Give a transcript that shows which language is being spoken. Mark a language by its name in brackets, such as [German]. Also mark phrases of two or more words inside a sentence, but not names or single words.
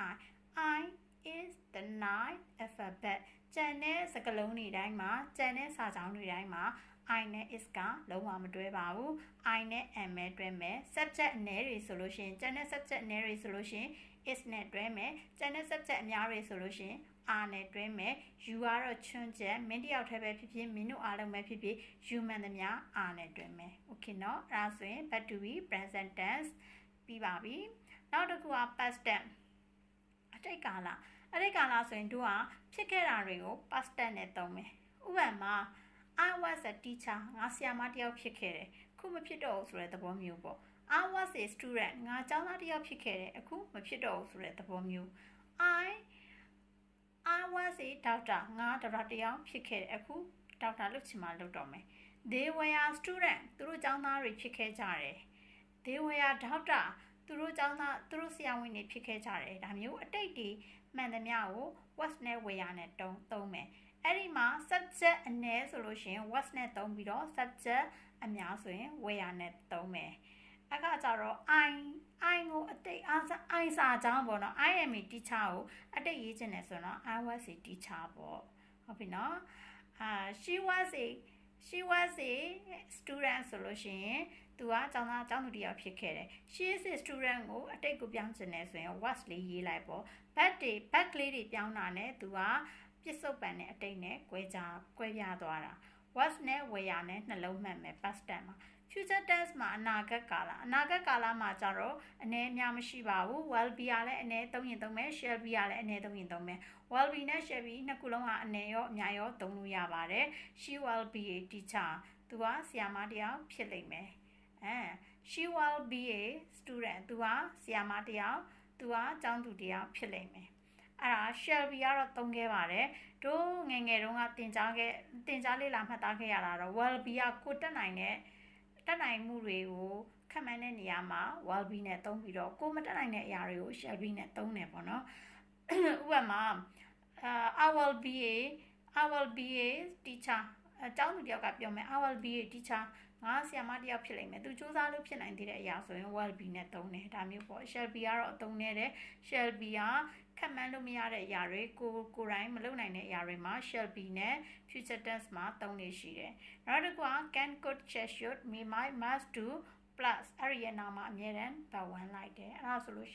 [English] I is the 9 alphabet [Burmese] ကျန်တဲ့စကားလုံးတွေတိုင်းမှာကျန်တဲ့စာကြောင်းတွေတိုင်းမှာ I နဲ့ is ကလုံးဝမတွဲပါဘူး I နဲ့ am ပဲတွဲမယ် subject အနည်းတွေဆိုလို့ ရှိရင်ကျန်တဲ့ subject အနည်းတွေဆိုလို့ရှိရင် is နဲ့တွဲမယ်ကျန်တဲ့ subject အများတွေဆိုလို့ရှိရင် are နဲ့တွဲမယ် you ကတော့ချွန်းချက်မ င်းတယောက်တည်းပဲဖြစ်ဖြစ်မင်းတို့အားလုံးပဲဖြစ်ဖြစ် you မှန်သမျှ are နဲ့တွဲမယ် okay เนาะအဲ့ဒါဆိုရင် [English] verb to be present tense [Burmese] ပြီးပါပြီနောက်တစ်ခုက [English] past tense [Burmese] အတိတ်ကာလဆိုရင်တို့ကဖြစ်ခဲ့တာတွေကို [English] past tense [Burmese] နဲ့သုံးမယ်ဥပမာ [English] I was a teacher [Burmese] ငါဆရာမတစ်ယောက်ဖြစ်ခဲ့တယ်အခုမဖြစ်တော့ဘူးဆိုတဲ့သဘောမျိုးပေါ့ [English] I was a student [Burmese] ငါကျောင်းသားတစ်ယောက်ဖြစ်ခဲ့တယ်အခုမဖြစ်တော့ဘူးဆိုတဲ့သဘောမျိုး [English] I was a doctor [Burmese] ငါဒေါက်တာတစ်ယောက်ဖြစ်ခဲ့တယ်အခုဒေါက်တာလုပ်ချင်မှလုပ်တော့မယ် [English] They were student [Burmese] သူတို့ကျောင်းသားတွေဖြစ်ခဲ့ကြတယ် [English] They were doctor [Burmese] သူတို့ကျောင်းသားသူတို့ဆရာဝန်တွေဖြစ်ခဲ့ကြတယ်ဒါမျိုးအတိတ်တွေမှန်သမျှကို was နဲ့ were နဲ့သုံးမယ်အဲ့ဒီမှာ subject အနည်းဆိုလို့ရှိရင် was နဲ့သုံးပြီးတော့ subject အများဆိုရင် were နဲ့သုံးမယ်အခါကျတော့ I ကိုအတိတ်I စာကြောင်းပေါ့နော် [English] I am a teacher [Burmese] ကိုအတိတ်ရေးချင်တယ်ဆိုတော့ [English] I was a teacher [Burmese] ပေါ့ဟုတ်ပြီနော် [English] she was a [Burmese] student ဆိုလို့ရှိရင်သူကကျောင်းသူတစ်ယောက်ဖြစ်ခဲ့တယ် [English] she is a student [Burmese] ကိုအတိတ်ကိုပြောင်းချင်တယ်ဆိုရင် was လေးရေးလိုက်ပေါ့ back လေးတွေပြောင်းတာနဲ့သူကပြစ္ဆုတ်ပံနဲ့အတိတ်နဲ့ကွဲပြားသွားတာ was နဲ့ were နဲ့နှလုံးမှတ်မယ် [English] past tense [Burmese] မှာ [English] future tense [Burmese] မှာအနာဂတ်ကာလမှာကြတော့အနေအများမရှိပါဘူး [English] will be [Burmese] ကလည်းအနေသုံးရင်သုံးမယ် [English] shall be [Burmese] ကလည်းအနေသုံးရင်သုံးမယ် [English] will be [Burmese] နဲ့ [English] shall be [Burmese] နှစ်ခုလုံးကအနေရောအများရောသုံးလို့ရပါတယ် [English] she will be a teacher [Burmese] သူကဆရာမတစ်ယောက်ဖြစ်လိမ့်မယ် [English] she will be a student [Burmese] သူကဆရာမတစ် ယောက်သူကကျောင်းသူတစ်ယောက်ဖြစ်လိမ့်မယ်အဲ့ဒါ [English] shall be [Burmese] ကတော့သုံးခဲ့ပါတယ်တို့ငယ်တုန်းကသင်ကြားလေ့လာမှတ်သားခဲ့ရတာတော့ [English] will be [Burmese] ကကိုတက်နိုင်မှုတွေကိုခန့်မှန်းတဲ့နေရာမှာ [English] will be [Burmese] နဲ့သုံးပြီးတော့ကိုမတက်နိုင်တဲ့အရာတွေကို [English] shall be [Burmese] နဲ့သုံးတယ်ပေါ့နော်ဥပမာ [English] I will be a teacher [Burmese] ကျောင်းသူတယောက်ကပြောမယ် [English] I will be a teacher [Burmese] ငါဆရာမတစ်ယောက်ဖြစ်လိမ့်မယ်သူစူးစမ်းလို့ဖြစ်နိုင်သေးတဲ့အ ရာဆိုရင် [English] will be [Burmese] နဲ့သုံးတယ်ဒါမျိုးပေါ့ [English] shall be [Burmese] ကတော့အသုံးနဲ့တယ် [English] shall be [Burmese] ကခန့်မှန်းလို့မရတဲ့အရာတွေကိုယ်တိုင်မလုပ်နိုင်တဲ့အရာတွေမှာ [English] shall be [Burmese] နဲ့ [English] future tense [Burmese] မှာသုံးနေရှိတယ်နောက်တစ်ခုက [English] can could shall should may might must do plus [Burmese] အဲ့ဒီရဲ့နောက်မှာအမြဲတမ်းပတ်ဝန်းလိုက်တယ်အဲ့ဒါဆိုလို့